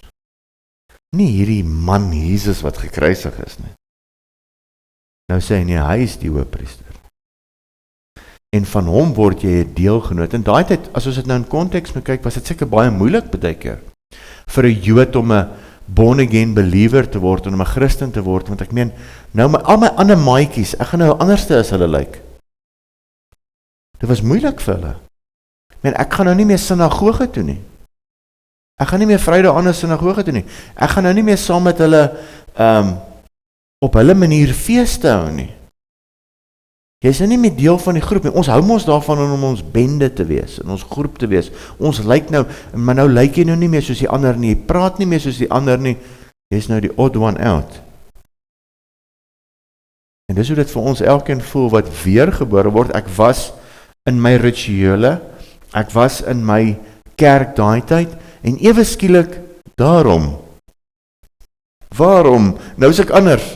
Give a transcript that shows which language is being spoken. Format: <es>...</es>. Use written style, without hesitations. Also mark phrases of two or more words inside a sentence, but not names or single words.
<af>Nie hierdie man Jesus wat gekruisig is nie. Nou sê hy nie, hy is die hoëpriester. En van hom word jy 'n deelgenoot. En daai tyd, as ons dit nou in konteks moet kyk, was dit seker baie moeilik baie keer vir 'n Jood om 'n</af> <en>born again believer</en> <af>te word en om 'n Christen te word, want ek meen, nou al my ander maatjies, ek gaan nou anderste as hulle lyk. Dit was moeilik vir hulle. Ek meen, ek gaan nou nie meer sinagoge toe nie. Ek gaan nie meer Vrydag aan 'n sinagoge toe nie. Ek gaan nou nie meer saam met hulle op hulle manier feeste hou nie. Jy is nou nie meer deel van die groep nie. Ons hou mos daarvan om ons bende te wees, in ons groep te wees. Ons lyk nou, maar nou lyk jy nou nie meer soos die ander nie. Jy praat nie meer soos die ander nie. Jy is nou die</af> <en>odd one out.</en> <af>En dis hoe dit vir ons elkeen voel wat weergebore word. Ek was in my rituele, Ek was in my kerk daai tyd, en ewe skielik, waarom? Nou is ek anders.</af>